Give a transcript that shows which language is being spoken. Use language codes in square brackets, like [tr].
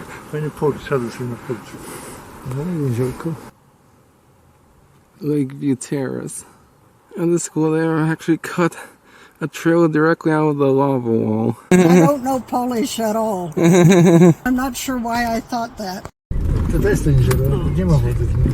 [pl] Fajny port, siadł sobie na porcie. No, jeziorko. [en] Lakeview Terrace. At the school, they actually cut a trail directly out of the lava wall. I don't know Polish at all. I'm not sure why I thought that. [pl] To jest to jezioro, nie ma wody.